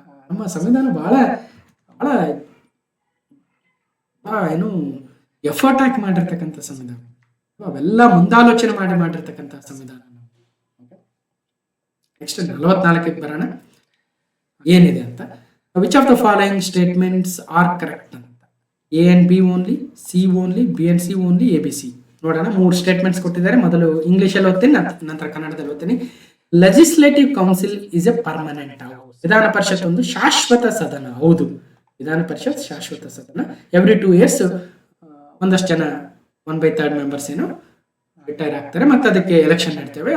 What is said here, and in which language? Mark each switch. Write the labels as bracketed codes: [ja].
[kn] ನಮ್ಮ ಸಂವಿಧಾನ ಬಹಳ ಬಹಳ ಏನು ಎಫರ್ಟ್ ಹಾಕಿ ಮಾಡಿರ್ತಕ್ಕಂಥ ಸಂವಿಧಾನ, ಅವೆಲ್ಲ ಮುಂದಾಲೋಚನೆ ಮಾಡಿರ್ತಕ್ಕಂಥ ಸಂವಿಧಾನ. ನೆಕ್ಸ್ಟ್ 44ಕ್ಕೆ ಬರೋಣ, ಏನಿದೆ ಅಂತ. [en] which of the following statements are correct [kn] ಅಂತ. [en] A and B only, C only, B and C only, ABC. [kn] ನೋಡೋಣ, 3 ಸ್ಟೇಟ್ಮೆಂಟ್ಸ್ ಕೊಟ್ಟಿದ್ದಾರೆ. ಮೊದಲು ಇಂಗ್ಲಿಷಲ್ಲಿ ಓದ್ತೀನಿ, ನಂತರ ಕನ್ನಡದಲ್ಲಿ ಓದ್ತೀನಿ. [en] Legislative council is a permanent house. [kn] ವಿಧಾನ ಪರಿಷತ್ ಒಂದು ಶಾಶ್ವತ ಸದನ. ಹೌದು, ವಿಧಾನ ಪರಿಷತ್ ಶಾಶ್ವತ ಸದನ. [en] every 2 years [kn] ಒಂದಷ್ಟು ಜನ 1/3 ಮೆಂಬರ್ಸ್ ಏನು ರಿಟೈರ್ ಆಗ್ತಾರೆ, ಮತ್ತೆ ಅದಕ್ಕೆ ಎಲೆಕ್ಷನ್ ನಡ್ತೇವೆ.